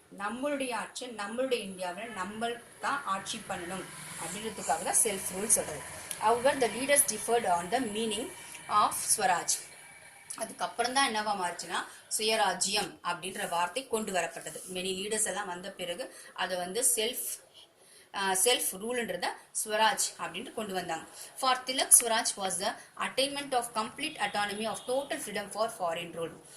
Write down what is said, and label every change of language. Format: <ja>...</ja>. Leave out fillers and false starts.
<ta>நம்மளுடைய ஆட்சி நம்மளுடைய இந்தியாவில் நம்ம தான் ஆட்சி பண்ணணும் அப்படின்றதுக்காக தான் செல்ஃப் ரூல் சொல்றது.</ta> <en>However, the leaders differed on the meaning of Swaraj.</en> <ta>அதுக்கப்புறம் தான் என்னவா மாறுச்சுன்னா சுயராஜ்யம் அப்படின்ற வார்த்தை கொண்டு வரப்பட்டது.</ta> <en>many leaders</en> <ta>எல்லாம் வந்த பிறகு அதை வந்து செல்ஃப் ரூல்ன்றத ஸ்வராஜ் அப்படின்ட்டு கொண்டு வந்தாங்க.</ta> <en>For Tilak, Swaraj was the attainment of complete autonomy of total freedom for foreign rule.</en>